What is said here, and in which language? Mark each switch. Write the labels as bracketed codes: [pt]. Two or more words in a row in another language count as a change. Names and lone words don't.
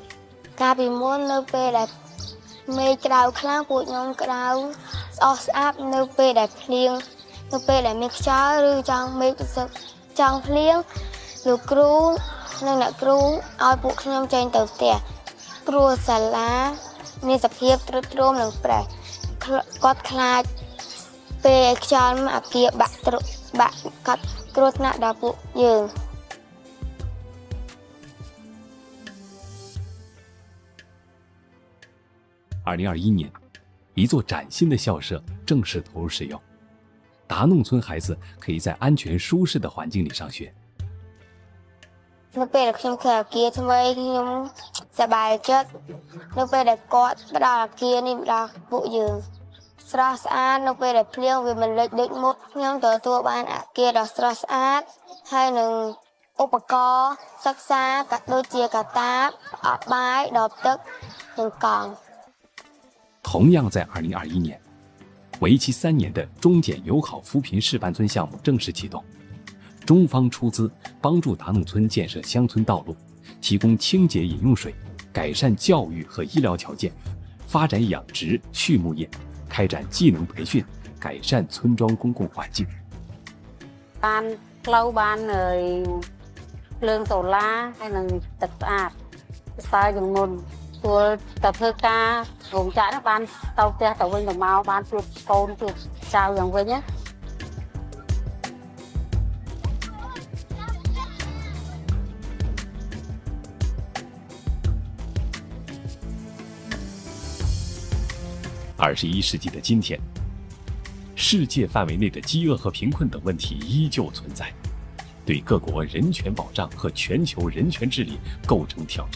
[km] កាលពីមុននៅពេលដែលមេឃក្តៅខ្លាំងពួកខ្ញុំក្តៅស្អុះស្អាប់នៅពេលដែលភ្លៀងនៅពេលដែលមានខ្យល់ឬចង់មេឃចង់ភ្លៀងលោកគ្រូនិងអ្នកគ្រូឲ្យពួកខ្ញុំចេញទៅផ្ទះព្រោះសាលាមានសភាពទ្រុឌទ្រោមនិងប្រេះគាត់ខ្លាចពេលខ្យល់មកអាគារបាក់កាត់គ្រោះថ្នាក់ដល់ពួកយើង [zh] 2021 年，一座崭新的校舍正式投入使用，达弄村孩子可以在安全舒适的环境里上学。 [km] នៅពេលដែលខ្ញុំឃើញអាគារថ្មីខ្ញុំសប្បាយចិត្តនៅពេលដែលគាត់ផ្ដល់អាគារនេះដល់ពួកយើងស្រស់ស្អាតនៅពេលដែលភ្លៀងវាមិនលិចដូចមុខខ្ញុំទទួលបានអាគារដ៏ស្រស់ស្អាតហើយនឹងឧបករណ៍សិក្សាក៏ដូចជាកាតាបអបបាយដបទឹកនិងកង់ [zh] 同样在2021年，为期3年的中检友好扶贫示范村项目正式启动。中方出资帮助达弄村建设乡村道路，提供清洁饮用水，改善教育和医疗条件，发展养殖、畜牧业，开展技能培训，改善村庄公共环境。 [km] បានផ្លូវបានភ្លើងសូឡាហើយនឹងទឹកស្អាតសើជាងមុនទួលទៅធ្វើការរោងចក្រនោះបានទៅផ្ទះទៅវិញទៅមកបានជួបកូនជួបចៅយ៉ាងវិញណា [zh] 21 世纪的今天，世界范围内的饥饿和贫困等问题依旧存在，对各国人权保障和全球人权治理构成挑战。